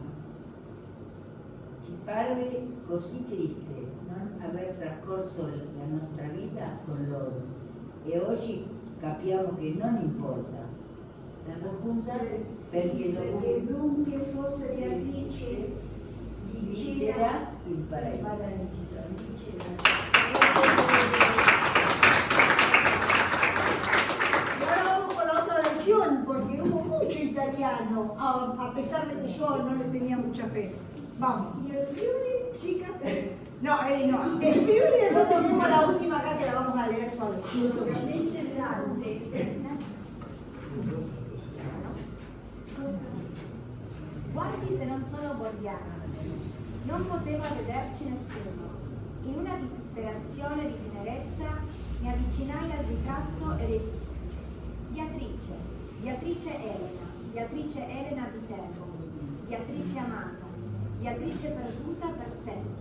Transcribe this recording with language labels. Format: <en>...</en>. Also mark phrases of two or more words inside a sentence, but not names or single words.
<it>Ci parve così triste non aver trascorso la nostra vita con loro e oggi capiamo che non importa. La congiunta perché dovunque fosse Beatrice diceva il paradiso.</it> <es>Y ahora vamos con la otra lección, porque hubo mucho italiano, a pesar de que yo no le tenía mucha fe. Vamos. ¿Y el Friuli, chica? No, no. El Friuli después tenemos la última acá que la vamos a leer suave.</es> <it>Sicuramente Dante. Guardi se non sono bordiana. Non poteva vederci nessuno. In una disperazione di tenerezza mi avvicinai al ritratto e le dissi: Beatrice Elena Viterbo, Beatrice amata, Beatrice perduta per sempre.</it>